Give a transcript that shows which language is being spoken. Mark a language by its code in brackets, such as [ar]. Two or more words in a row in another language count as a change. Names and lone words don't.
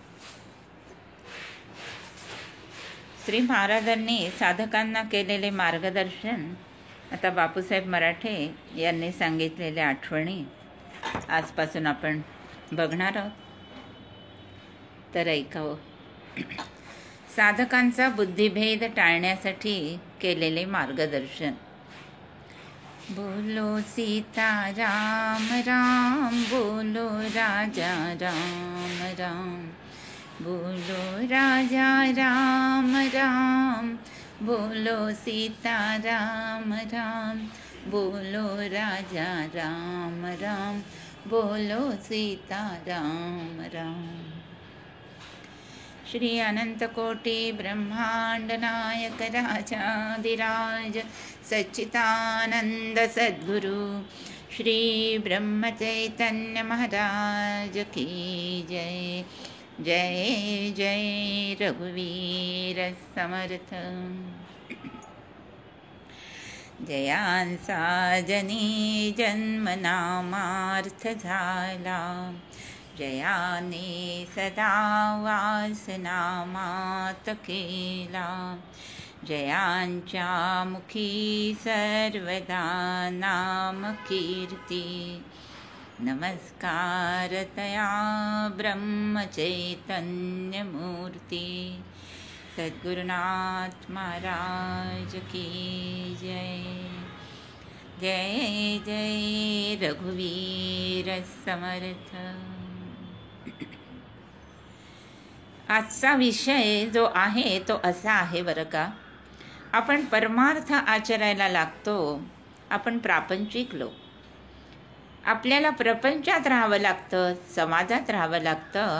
[mr] श्री महाराजांनी साधकांना केलेले मार्गदर्शन आता बापूसाहेब मराठे यांनी सांगितलेल्या आठवणी आजपासून आपण बघणार आहोत. तर ऐकावं. साधकांचा बुद्धिभेद टाळण्यासाठी केलेले मार्गदर्शन. [hi] बोलो सीता राम राम, बोलो राजा राम राम, बोलो राजा राम राम, बोलो सीता राम राम, बोलो राजा राम राम, बोलो सीता राम राम. श्री अनंत कोटि ब्रह्मांड नायक राजाधिराज सच्चिदानंद सद्गुरु श्री ब्रह्म चैतन्य महाराज की जय. [mr] जय जय रघुवीर समर्थ. जयांसा जनी जन्मनामार्थ झाला, जयाने सदा वास नामात केला, जयांच्या मुखी सर्वदा नाम कीर्ती. नमस्कार तया ब्रह्म चैतन्य मूर्ती. [hi] सद्गुरुनाथ महाराज की जय. [mr] जय जय रघुवीर समर्थ. आजचा विषय जो आहे तो असा आहे बरं का. आपण परमार्थ आचरायला लागतो. आपण प्रापंचिक लोक. आपल्याला प्रपंचात राहावं लागतं, समाजात राहावं लागतं.